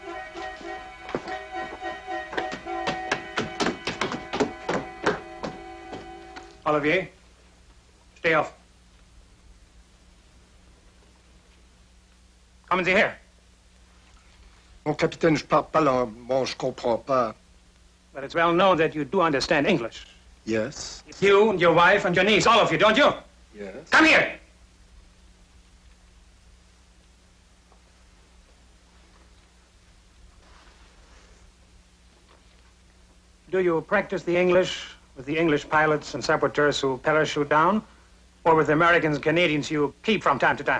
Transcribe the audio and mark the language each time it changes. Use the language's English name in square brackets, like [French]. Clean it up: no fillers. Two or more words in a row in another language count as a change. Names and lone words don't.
[German] Olivier, steh auf. Kommen Sie her. [French] Mon capitaine, je parle pas l'allemand, je comprends pas. [English] But it's well known that you do understand English. Yes. You and your wife and your niece, all of you, don't you? Yes. Come here. Do you practice the English with the English pilots and saboteurs who parachute down, or with the Americans and Canadians you keep from time to time?